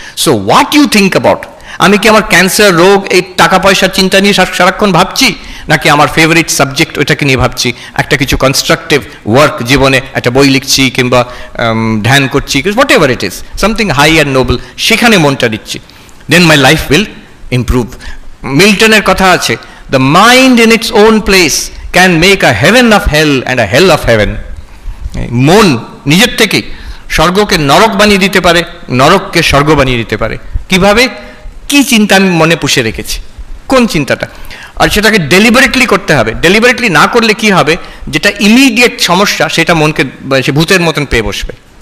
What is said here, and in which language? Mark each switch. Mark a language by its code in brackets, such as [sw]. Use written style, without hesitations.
[en] so what you think about, [bn] আমি কি আমার ক্যান্সার রোগ এই টাকা পয়সার চিন্তা নিয়ে সারাক্ষণ ভাবছি, নাকি আমার ফেভারিট সাবজেক্ট ওইটাকে নিয়ে ভাবছি, একটা কিছু কনস্ট্রাকটিভ ওয়ার্ক জীবনে, একটা বই লিখছি কিংবা ধ্যান করছি, [en] whatever it is, something high and noble, [bn] সেখানে মনটা দিচ্ছি, [en] then my life will improve. [bn] মিল্টনের কথা আছে, [en] the mind in its own place can make a heaven of hell and a hell of heaven. [bn] মন নিজের থেকেই স্বর্গকে নরক বানিয়ে দিতে পারে, নরককে স্বর্গ বানিয়ে দিতে পারে। কিভাবে? কি চিন্তা আমি মনে পুষে রেখেছি, কোন চিন্তাটা, আর সেটাকে ডেলিবারেটলি করতে হবে। ডেলিবারেটলি না করলে কি হবে, যেটা ইমিডিয়েট সমস্যা সেটা মনকে সে ভূতের মতন পেয়ে বসবে।